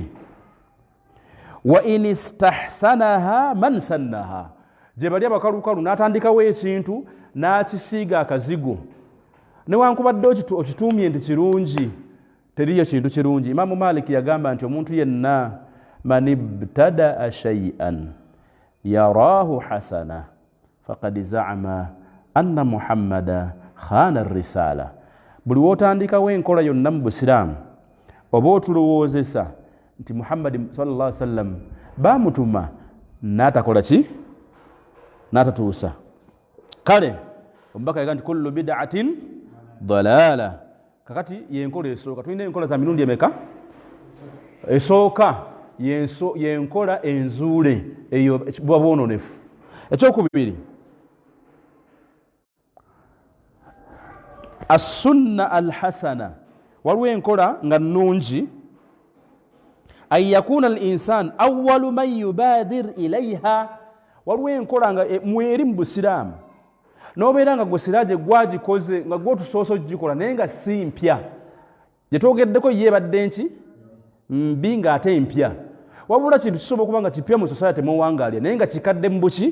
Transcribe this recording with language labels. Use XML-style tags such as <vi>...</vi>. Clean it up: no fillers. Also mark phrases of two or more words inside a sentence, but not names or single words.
<ar>وإن استحسنها من سنها,</ar> <lg>gye bali abakalukalu n'atandikawo ekintu n'akisiiga akazigo, newankubadde okituumye nti kirungi, teriyo kintu kirungi. Imaamu Malik yagamba nti omuntu yenna</lg> <ar>من ابتدع شيئا يراه حسنة فقد زعم أن محمدا خان الرسالة.</ar> <lg>Buli wotandikawo enkola yonna mu Busiraamu oba otulowoozesa nti Muhammad</lg> <ar>صلى الله عليه وسلم</ar> <lg>bamutuma n'atakola ki? N'atatuusa. Kale omubaka yaga nti</lg> <ar>كل بدعة ضلالة.</ar> <lg>Kakati yenkola esooka, tulina enkola za mirundi emeka? Esooka yenkola enzuule, eyo bwa bwononefu. Ekyokubiri,</lg> <ar>السنة الحسنة,</ar> <lg>waliwo enkola nga nnungi,</lg> <ar>أن يكون الإنسان أول من يبادر إليها.</ar> <lg>Waliwo enkola nga mweri mu Busiraamu n'obeera nga gwe siraaje gwagikoze nga gwotusoose okugikola naye nga si mpya, gye twogeddeko yeebadde nki? Mbi ng'ate mpya. Wabula kintu kisobola okuba nga kipya mu society mwewangaalya naye nga kikadde mu buki?</lg>